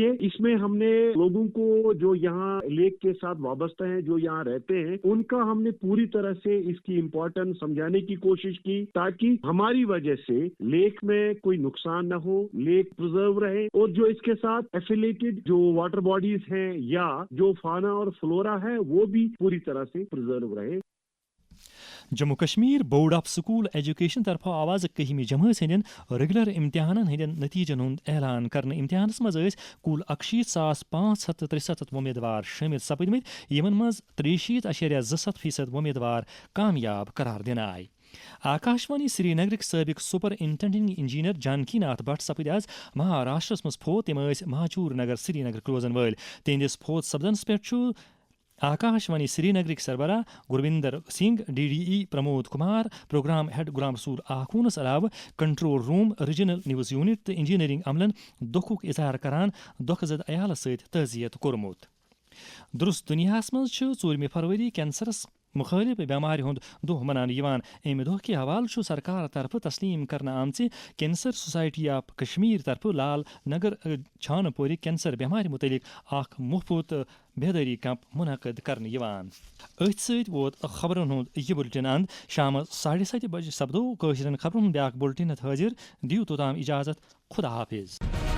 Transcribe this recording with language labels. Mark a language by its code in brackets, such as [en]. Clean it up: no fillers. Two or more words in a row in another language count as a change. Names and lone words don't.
[ur] اس میں ہم نے لوگوں کو جو یہاں لیک کے ساتھ وابستہ ہیں, جو یہاں رہتے ہیں, ان کا ہم نے پوری طرح سے اس کی امپورٹنس سمجھانے کی کوشش کی تاکہ ہماری وجہ سے لیک میں کوئی نقصان نہ ہو, لیک پرزرو رہے اور جو اس کے ساتھ ایفیلیٹڈ جو [en] water bodies [ur] ہیں یا جو فانا اور فلورا ہے وہ بھی پوری طرح سے پرزرو رہے. [ks] جموں کشمیر بورڈ آف سکول ایجوکیشن طرف آواز 10 جمٲژ ہندین ریگولر امتحانن ہندین نتیجن ہند اعلان کرنے. امتحانس مز کل 61,563 ومیدوار شامل سپدمت, یمن مز 63.27% ومیدوار کامیاب قرار دن آئی. آکاشوانی سری نگرک سابق سپرنٹینڈنگ انجینئر جانکی ناتھ بٹ سپد آز مہاراشٹرس مز فوت. تم مہاچور نگر سری نگر روزن ول. تہندس فوت سپدنس پہ آکاشوانی سری نگرک سربراہ گرویندر سنگھ, ڈی ڈی ای پرمود کمار, پروگرام ہیڈ غلام رسول آخونس علاوہ [en] control room, [ks] ریجنل نیوز یونٹ تو انجینئرنگ عملن دکھک اظہار کران دکھ زد عیالس ست تعزیت کورمت. درست دنیا مز 4 فروری کینسرس مخالف بیمار ہند دہ منانے. امہ دہ کے حوالہ سرکار طرف تسلیم کرنے آمچ کینسر سوسائٹی آف کشمیر طرف لال نگر چھانہ پور کینسر بیمار متعلق اخ مفت بیداری کیمپ منعقد کرنے. ات ست ووت خبرن ہند یہ بلٹن اند. شام 7:30 بجے سپدو کٲشرین خبرن ہند بیاکھ بلٹن حاضر. دیو توتام اجازت. خدا حافظ.